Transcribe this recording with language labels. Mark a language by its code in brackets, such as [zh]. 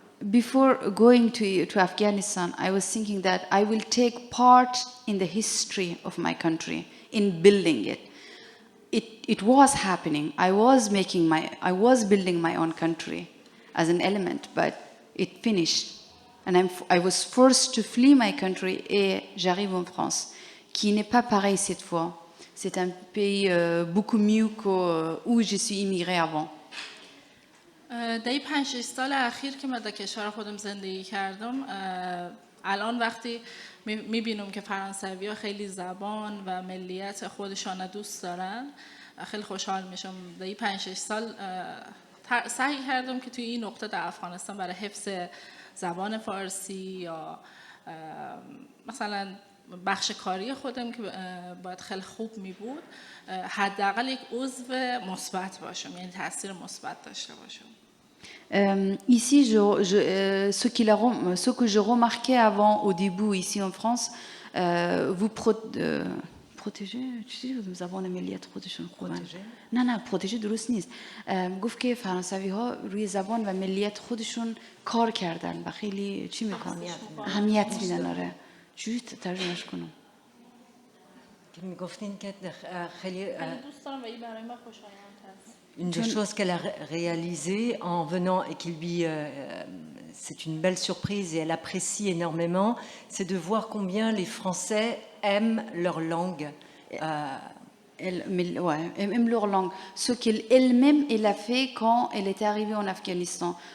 [en] Before going to Afghanistan, I was thinking that I will take part in the history of my country, in building it. It was happening. I was building my own country as an element, but it finished. And I was forced to flee my country [fr] et j'arrive en France, qui n'est pas pareil cette fois. C'est un pays beaucoup mieux qu'où je suis immigrée avant. [fa] در این 5-6 سال اخیر که من در کشور خودم زندگی کردم، الان وقتی میبینم که فرانسوی‌ها خیلی زبان و ملیت خودشان دوست دارن، خیلی خوشحال میشم. در این 5-6 سال سعی کردم که توی این نقطه در افغانستان برای حفظ زبان فارسی یا مثلا بخش کاری خودم که باید خیلی خوب می بود حداقل یک عضو مثبت باشم، یعنی تاثیر مثبت داشته باشم. [fr] Ici, ce que je remarquais avant, au début, ici en France, vous protégez, tu sais, nous avons un milliard de protection. [fa] نه پروتژه درست نیست. گفت که فرانسوی ها روی زبان و ملیت خودشون کار کردن و خیلی چی میکنن؟ اهمیت میدن. آره. چجوری ترجمهش کنم؟ که میگفتین که خیلی دوست دارم و این برای من خوشایند هست. [fr] Une des choses qu'elle a réalisées en venant et qui lui, c'est une belle surprise et elle apprécie énormément, c'est de voir combien les Français aiment leur langue. Aiment leur langue. Ce qu'elle-même, elle a fait quand elle était arrivée en Afghanistan.